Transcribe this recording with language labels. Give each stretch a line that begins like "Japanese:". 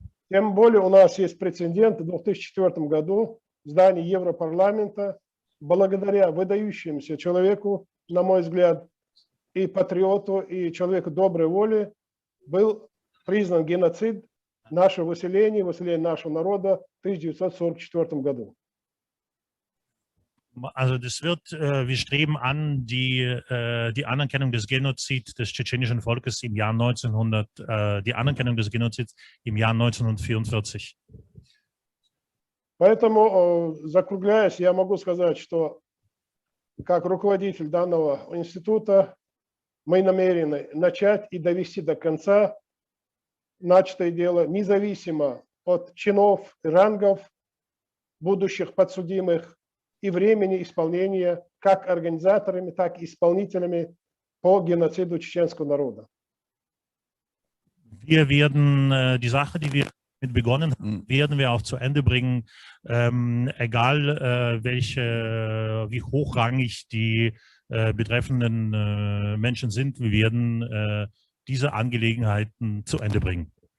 Russian: Тем более у нас есть прецедент в 2004 году в здании Европарламента, благодаря выдающемуся человеку, на мой взгляд, и патриоту, и человеку доброй воли, был признан геноцид наше выселение нашего народа в 1944 году.
German: Also das wird, wir streben an, die Anerkennung des Genozids des tschetschenischen Volkes im Jahr die Anerkennung des Genozids im Jahr 1944.
Russian: Поэтому, закругляясь, я могу сказать, что как руководитель данного института мы намерены начать и довести до конца начатое дело, независимо от чинов, рангов будущих подсудимых и времени исполнения как организаторами, так и исполнителями по геноциду чеченского народа.
German: Wir werden die Sache, die wir mit begonnen haben, werden wir auch zu Ende bringen, egal wie hochrangig die betreffenden Menschen sind. Wir werden diese Angelegenheiten zu Ende bringen.